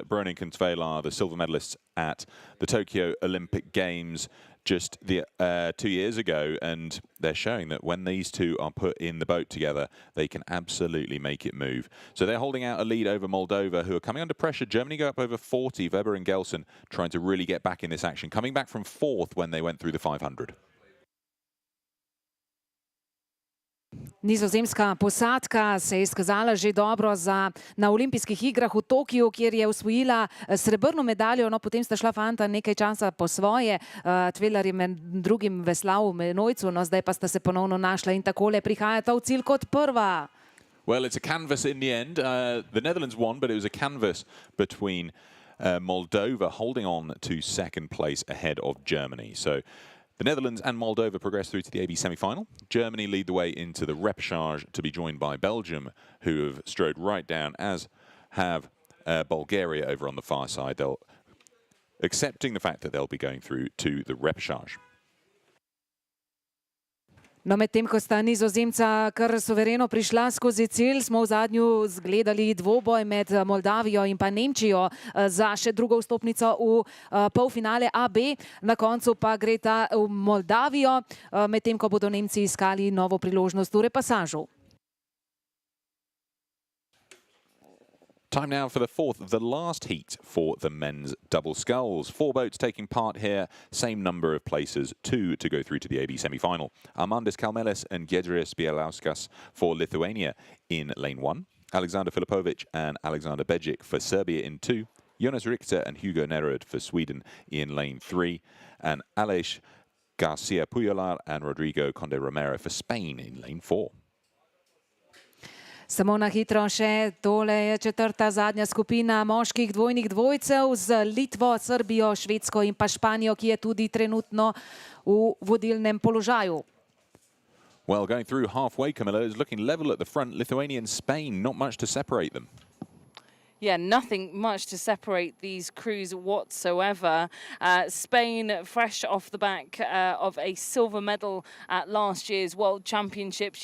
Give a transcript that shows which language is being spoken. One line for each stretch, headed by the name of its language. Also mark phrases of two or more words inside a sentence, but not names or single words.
English: Breuning and Tveilar, the silver medalists at the Tokyo Olympic Games just 2 years ago, and they're showing that when these 2 are put in the boat together, they can absolutely make it move. So they're holding out a lead over Moldova, who are coming under pressure. Germany go up over 40. Weber and Gelsen trying to really get back in this action, coming back from 4th when they went through the 500.
Slovenian: Nizozemska posadka se je izkazala že dobro na olimpijskih igrah v Tokiu, kjer je osvojila srebrno medaljo. No, potem sta šla fanta nekaj časa po svoje. Tveilar je med drugim veslal v enojcu, no, zdaj pa sta se ponovno našla in takole prihajata v cilj kot prva.
English: Well, it's a canvas in the end. The Netherlands won, but it was a canvas between Moldova holding on to 2nd place ahead of Germany. So the Netherlands and Moldova progress through to the AB semi-final. Germany lead the way into the repechage to be joined by Belgium, who have strode right down, as have Bulgaria over on the far side. They'll accepting the fact that they'll be going through to the repechage.
Slovenian: No, medtem ko sta Nizozemca kar suvereno prišla skozi cilj, smo v zadnju zgledali dvoboj med Moldavijo in pa Nemčijo za še drugo vstopnico v polfinale AB. Na koncu pa gre ta v Moldavijo, medtem ko bodo Nemci iskali novo priložnost v repasažu.
English: Time now for the fourth, the last heat for the men's double sculls. 4 boats taking part here, same number of places, 2 to go through to the AB semi-final. Armandis Kalmelis and Giedrius Bielauskas for Lithuania in lane 1. Alexander Filipovic and Alexander Bejic for Serbia in 2. Jonas Richter and Hugo Nerud for Sweden in lane 3. And Aleix Garcia Pujolar and Rodrigo Conde Romero for Spain in lane 4.
Slovenian: Samo na hitro še, tole je četrta zadnja skupina moških dvojnih dvojcev z Litvo, Srbijo, Švedsko in pa Španijo, ki je tudi trenutno v vodilnem položaju.
English: Well, going through halfway, Camilla is looking level at the front. Lithuania and Spain, not much to separate them. Yeah, nothing much to separate these crews whatsoever. Spain, fresh off the back of a silver medal at last year's World Championships.